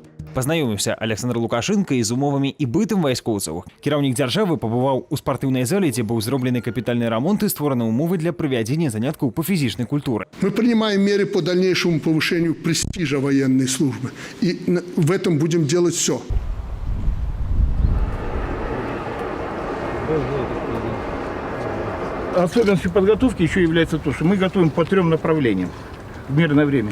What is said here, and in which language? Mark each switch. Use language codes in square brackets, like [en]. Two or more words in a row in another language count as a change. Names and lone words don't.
[be] Пазнаёміўся Александр Лукашенко з умовамі і бытам вайскоўцаў. Кіраўнік дзяржавы пабываў у спартыўнай зале, дзе быў зроблены капітальны рамонт і створаны умовы для правядзення заняткаў по фізічнай культуры. [ru] Мы принимаем меры по дальнейшему повышению престижа военной службы. И в этом будем делать все. Особенностью подготовки еще является то, что мы готовим по 3 направлениям в мирное время.